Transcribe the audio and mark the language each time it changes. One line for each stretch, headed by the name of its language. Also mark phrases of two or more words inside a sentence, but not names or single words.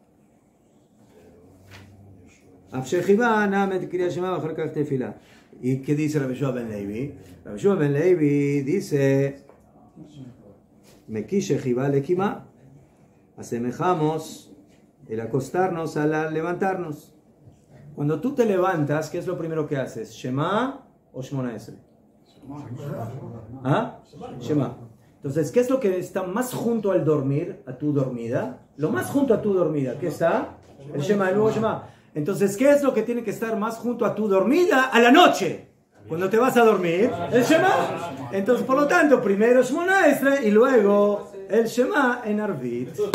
Spanish: ¿Y qué dice Rabbi Yoshua ben Levi? Rabbi Yoshua ben Levi dice:
Hebrew: Mekish Shechivá lekimá.
Spanish: Asemejamos el acostarnos al levantarnos. Cuando tú te levantas, ¿qué es lo primero que haces? ¿Shema o Shmona Esre? ¿Ah? Shema. Entonces, ¿qué es lo que está más junto al dormir, a tu dormida? Lo más junto a tu dormida, ¿qué está? El Shema, el nuevo Shema. Entonces, ¿qué es lo que tiene que estar más junto a tu dormida a la noche? Cuando te vas a dormir, el Shema. Entonces, por lo tanto, primero Shmona Esre y luego el Shema en Arvit.